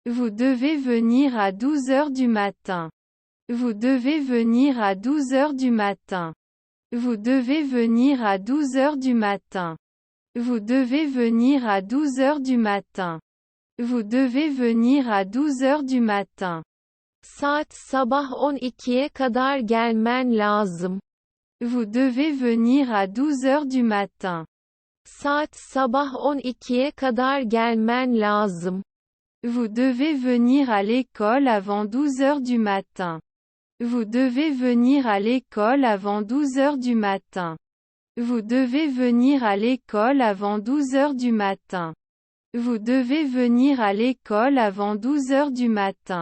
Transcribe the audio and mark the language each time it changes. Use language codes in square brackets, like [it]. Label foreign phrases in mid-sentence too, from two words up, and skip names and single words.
[fr] Vous devez venir à 12 heures du matin. Vous devez venir à 12 heures du matin. Vous devez venir à 12 heures du matin. Vous devez venir à 12 heures du matin. Vous devez venir à 12 heures du matin. [tr] Saat sabah 12'ye kadar gelmen lazım. [fr] Vous devez venir à 12 heures du matin. [tr] Saat sabah 12'ye kadar gelmen lazım. [fr] Vous devez venir à l'école avant 12 heures du matin. Vous devez venir à l'école avant 12 heures du matin. Vous devez venir à l'école avant 12 heures du matin. Vous devez venir à l'école avant 12 heures du matin.